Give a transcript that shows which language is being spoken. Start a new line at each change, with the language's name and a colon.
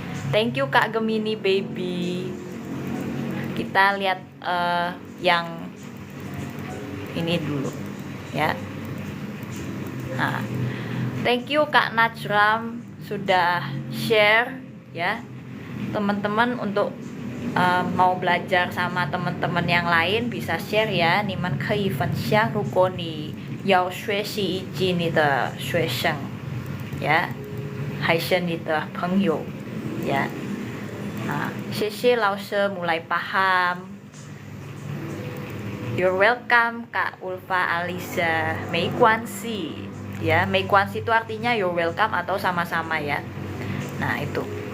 English: Thank you
Indonesian: Kak Gemini baby. Kita lihat yang ini dulu ya. Nah,
English: thank you
Indonesian: Kak Najram sudah share ya. Teman-teman untuk mau belajar sama teman-teman yang lain bisa share ya.
Chinese: 你们可以分享，如果你要学习以及你的学生呀，还是你的朋友呀。谢谢老师
Indonesian: mulai paham
English: You're welcome Kak Ulfa Aliza. Meikuansi.
Indonesian: Ya, meikuansi itu artinya
English: you're welcome
Indonesian: atau sama-sama ya. Nah, itu.